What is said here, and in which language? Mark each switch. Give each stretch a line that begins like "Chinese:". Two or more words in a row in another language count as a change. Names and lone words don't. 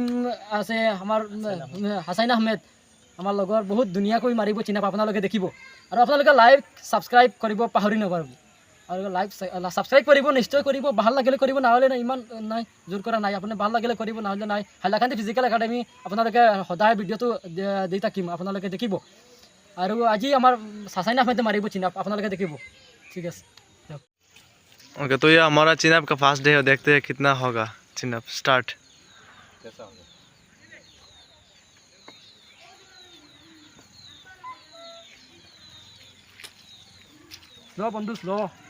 Assamese: আছে আমাৰ হাছাইন আহমেদ আমাৰ লগৰ বহুত ধুনীয়াকৈ মাৰিব চিনাপ আপোনালোকে দেখিব আৰু আপোনালোকে
English: like subscribe
Assamese: কৰিব পাহৰি নাপাব আৰু
English: like subscribe
Assamese: কৰিব নিশ্চয় কৰিব ভাল লাগিলে কৰিব নহ'লে নাই ইমান নাই জোৰ কৰা নাই আপুনি ভাল লাগিলে কৰিব নহ'লে নাই হাইলাকান্দি ফিজিকেল একাডেমি আপোনালোকে সদায় ভিডিঅ'টো দি থাকিম আপোনালোকে দেখিব আৰু আজি আমাৰ হাছাইন আহমেদে মাৰিব চিনাপ আপোনালোকে দেখিব ঠিক আছে
Hindi: ओके तो ये हमारा चिनअप का
English: first day
Hindi: है देखते हैं कितना होगा
English: chin-up start
Hindi: कैसा होगा स्लो बंधु स्लो